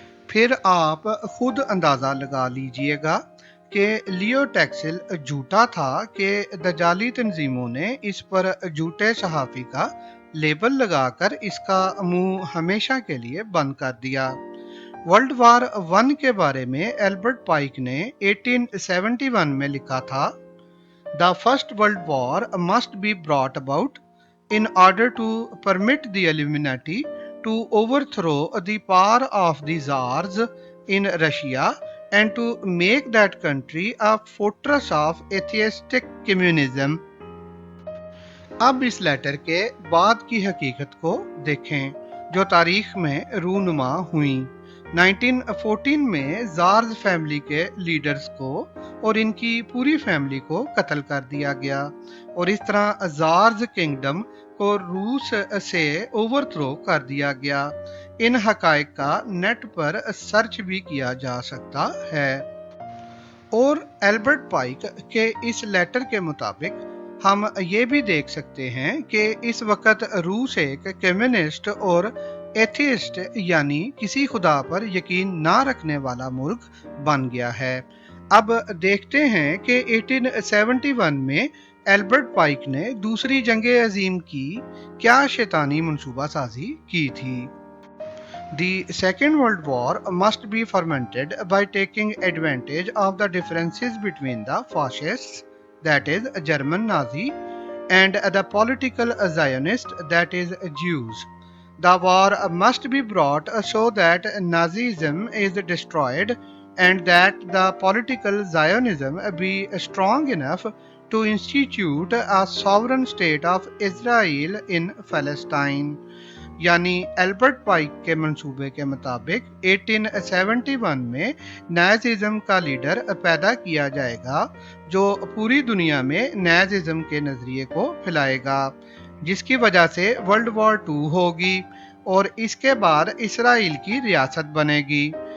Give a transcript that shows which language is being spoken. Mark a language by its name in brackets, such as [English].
[Hindi] फिर आप खुद अंदाज़ा लगा लीजिएगा कि लियो टैक्सिल झूठा था कि दजाली तंजीमों ने इस पर झूठे सहाफ़ी का लेबल लगाकर इसका मुंह हमेशा के लिए बंद कर दिया। वर्ल्ड वॉर 1 के बारे में एल्बर्ट पाइक ने 1871 में लिखा था, [English] The first world war must be brought about in order to permit the Illuminati to overthrow the power of the Tsars in Russia and to make that country a fortress of atheistic communism. [Hindi] अब इस letter के बाद की हकीकत को देखें जो तारीख में रूनुमा हुई। 1914 में ज़ार्स फैमिली के लीडर्स को और इनकी पूरी फैमिली को कत्ल कर दिया गया और इस तरह ज़ार्स किंगडम को रूस से ओवरथ्रो कर दिया गया। इन हकायक का नेट पर सर्च भी किया जा सकता है। और एल्बर्ट पाइक के इस लेटर के मुताबिक हम ये भी देख सकते हैं कि इस वक्त रूस एक कम्युनिस्ट और एथियस्ट यानी किसी खुदा पर यकीन ना रखने वाला मुल्क बन गया है। अब देखते हैं कि 1871 में एल्बर्ट पाइक ने दूसरी जंग अजीम की क्या शैतानी मंसूबा साजी की थी। [English] The Second World War must be fomented by taking advantage of the differences between the fascists, that is German Nazi, and the political Zionist, that is Jews. The war must be brought so that Nazism is destroyed and that the political Zionism be strong enough to institute a sovereign state of Israel in Palestine. [Hindi] यानी Albert पाइक के मंसूबे के मुताबिक 1871 में नाज़िज़्म का leader पैदा किया जाएगा जो पूरी दुनिया में नाज़िज़्म के नज़रिए को फैलाएगा, जिसकी वजह से वर्ल्ड वॉर 2 होगी और इसके बाद इसराइल की रियासत बनेगी।